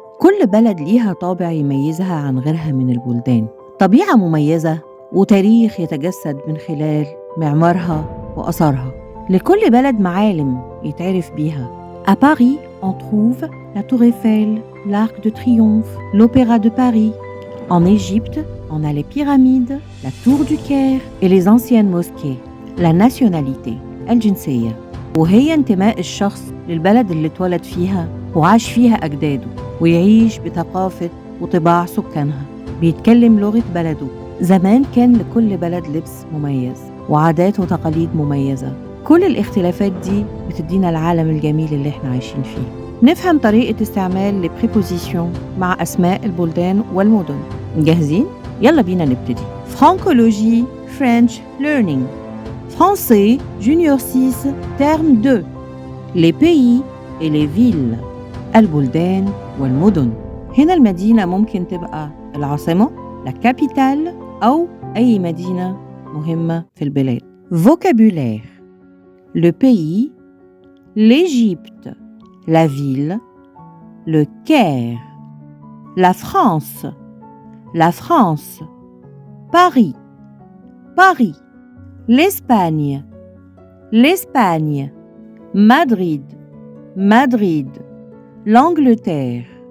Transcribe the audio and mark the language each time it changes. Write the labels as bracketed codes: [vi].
[ar] كل بلد ليها طابع يميزها عن غيرها من البلدان، طبيعة مميزة وتاريخ يتجسد من خلال معمارها وأثارها. لكل بلد معالم يتعرف بيها. [fr] À Paris, on trouve la Tour Eiffel, l'Arc de Triomphe, l'Opéra de Paris. En Égypte, on a les pyramides, la Tour du Caire et les anciennes mosquées. [ar] La nationalité, الجنسية، وهي انتماء الشخص للبلد اللي اتولد فيها وعاش فيها أجداده، ويعيش بثقافة وطباع سكانها، بيتكلم لغة بلده. زمان كان لكل بلد لبس مميز وعادات وتقاليد مميزة. كل الاختلافات دي بتدينا العالم الجميل اللي احنا عايشين فيه. نفهم طريقة استعمال لبريبوزيشن مع أسماء البلدان والمدن. جاهزين؟ يلا بينا نبتدي. [en] فرانكولوجي French Learning. [fr] Français Junior 6 Terme 2. Les pays et les villes. [ar] البلدان والمدن. هنا المدينة ممكن تبقى العاصمة la capitale أو أي مدينة مهمة في البلاد. [fr] Vocabulaire. Le pays, l'Égypte, la ville, le Caire, la France, Paris, l'Espagne, Madrid, l'Angleterre,